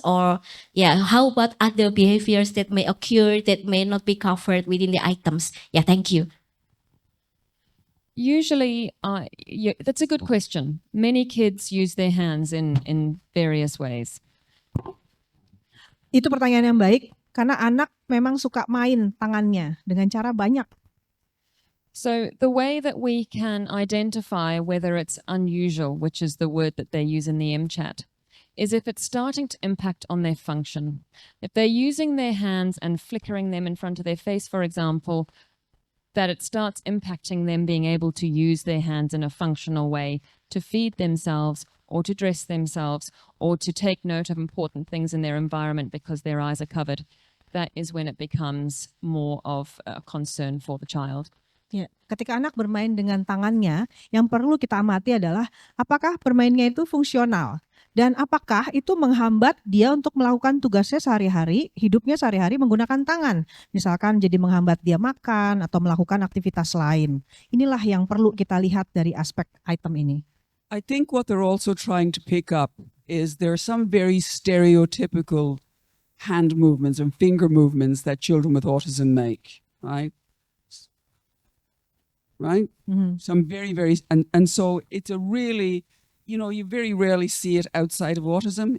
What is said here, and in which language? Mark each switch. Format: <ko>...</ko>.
<en>Or, yeah, how about other behaviors that may occur that may not be covered within the items? Yeah, thank you. usually, yeah, that's a good question. Many kids use their hands in various ways.</en> <id>Itu pertanyaan yang baik, karena anak memang suka main tangannya dengan cara banyak.</id> <en>So the way that we can identify whether it's unusual, which is the word that they use in the MChat, is if it's starting to impact on their function. If they're using their hands and flickering them in front of their face, for example, that it starts impacting them being able to use their hands in a functional way to feed themselves or to dress themselves or to take note of important things in their environment because their eyes are covered. That is when it becomes more of a concern for the child.</en> <id>Ya, ketika anak bermain dengan tangannya, yang perlu kita amati adalah apakah bermainnya itu fungsional dan apakah itu menghambat dia untuk melakukan tugasnya sehari-hari, hidupnya sehari-hari menggunakan tangan. Misalkan jadi menghambat dia makan atau melakukan aktivitas lain. Inilah yang perlu kita lihat dari aspek item ini.</id> <en>I think what they're also trying to pick up is there are some very stereotypical hand movements and finger movements that children with autism make, right? Right? Mhm. Some very, and so it's a really, you very rarely see it outside of autism.</en>